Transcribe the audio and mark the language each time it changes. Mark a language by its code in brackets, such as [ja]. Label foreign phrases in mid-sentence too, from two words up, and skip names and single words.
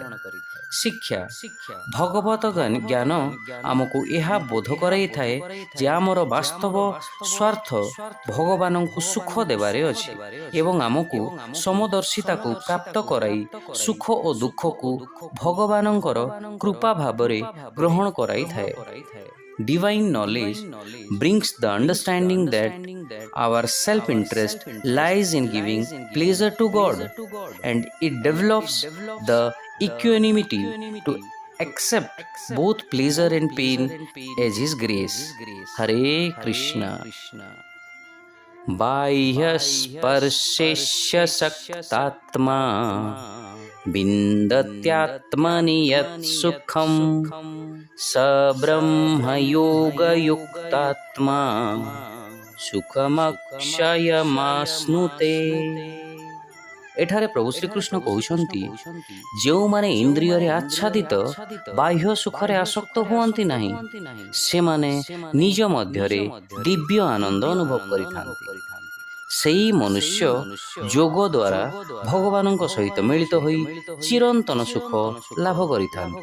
[or] ଶିକ୍ଷା, ଭଗବତ ଜ୍ଞାନ ଆମକୁ ଏହା ବୋଧ କରାଇଥାଏ ଯେ ଆମର ବାସ୍ତବ ସ୍ୱାର୍ଥ ଭଗବାନଙ୍କୁ ସୁଖ ଦେବାରେ ଅଛି ଏବଂ ଆମକୁ ସମଦର୍ଶିତାକୁ ପ୍ରାପ୍ତ କରାଇ ସୁଖ ଓ ଦୁଃଖକୁ ଭଗବାନଙ୍କର କୃପା ଭାବରେ ଗ୍ରହଣ କରାଇଥାଏ। [en] Divine knowledge brings the understanding that our self-interest lies in giving pleasure to God, and it develops the equanimity to accept both pleasure and pain as His grace. Hare Krishna. [sa] बाह्यस्पर्शेष्य सक्तात्मा विन्दत्यात्मनि यत् सुखं स ब्रह्मयोगयुक्तात्मा सुखमक्षयमाश्नुते। [or] ଏଠାରେ ପ୍ରଭୁ ଶ୍ରୀକୃଷ୍ଣ କହୁଛନ୍ତି, ଯେଉଁମାନେ ଇନ୍ଦ୍ରିୟରେ ଆଚ୍ଛାଦିତ ବାହ୍ୟ ସୁଖରେ ଆସକ୍ତ ହୁଅନ୍ତି ନାହିଁ, ସେମାନେ ନିଜ ମଧ୍ୟରେ ଦିବ୍ୟ ଆନନ୍ଦ ଅନୁଭବ କରିଥାନ୍ତି। ସେହି ମନୁଷ୍ୟ ଯୋଗ ଦ୍ୱାରା ଭଗବାନଙ୍କ ସହିତ ମିଳିତ ହୋଇ ଚିରନ୍ତନ ସୁଖ ଲାଭ କରିଥାନ୍ତି।